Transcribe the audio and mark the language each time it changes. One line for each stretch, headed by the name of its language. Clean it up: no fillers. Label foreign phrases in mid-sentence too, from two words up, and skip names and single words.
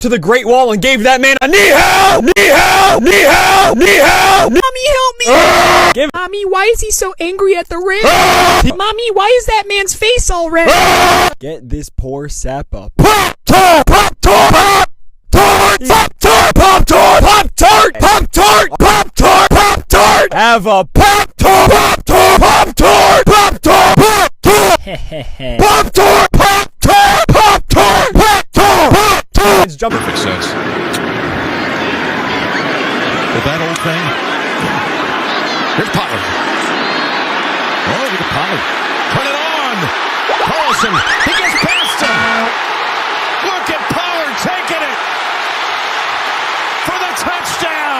English: to the Great Wall and gave that man a knee help! Knee help! Knee help! Knee help! Mommy, help me! Mommy, why is he so angry at the rim? Mommy, why is that man's face all red? Get this poor sap up. Pop-Tart! Pop-Tart! Pop-Tart! Pop-Tart! Pop-Tart! Pop-Tart! Pop-Tart! Pop-Tart! Have a Pop-Tart! Pop-Tart! Pop-Tart! Pop-Tart! Pop-Tart! Pop-Tart! Pop-Tart! Pop-Tart! Pop-Tart! Pop-Tart! It's jumping. Perfect sense. With that old thing. Here's Pollard. Oh, look at Pollard. Turn it on. Carlson. He gets past him. Look at Pollard taking it for the touchdown.